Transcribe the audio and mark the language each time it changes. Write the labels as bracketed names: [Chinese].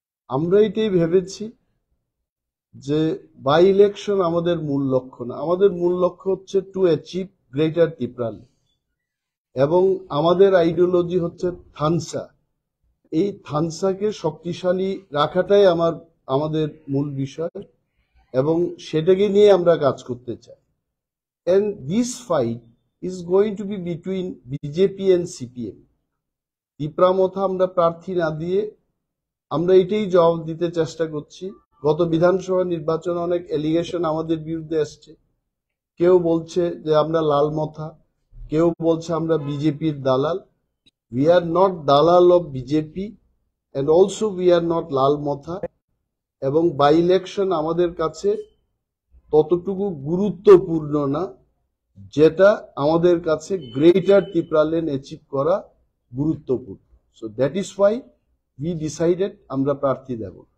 [Bangla] আমরা এটাই ভেবেছি যে বাই ইলেকশন আমাদের মূল লক্ষ্য না, আমাদের মূল লক্ষ্য হচ্ছে [English] to achieve greater Tripura, [Bangla] এবং আমাদের আইডিওলজি হচ্ছে থানসা। এই থানসাকে শক্তিশালী রাখাটাই আমাদের মূল বিষয়, এবং সেটাকে নিয়ে আমরা কাজ করতে চাই। [English] and this fight is going to be between BJP and CPM. [Bangla] TIPRA Motha আমরা প্রার্থী না দিয়ে আমরা এটাই জবাব দিতে চেষ্টা করছি। গত বিধানসভা নির্বাচনে অনেক এলিগেশন আমাদের বিরুদ্ধে আসছে। কেউ বলছে যে আমরা লাল মথা, কেউ বলছে আমরা বিজেপির দালাল। [English] We are not dalal of BJP and also we are not [Bangla] লাল মথা। এবং বাই ইলেকশন আমাদের কাছে ততটুকু গুরুত্বপূর্ণ না যেটা আমাদের কাছে গ্রেটার ত্রিপুরা লেন অ্যাচিভ করা গুরুত্বপূর্ণ। [English] so that is why we decided [Bangla] আমরা প্রার্থী দেব।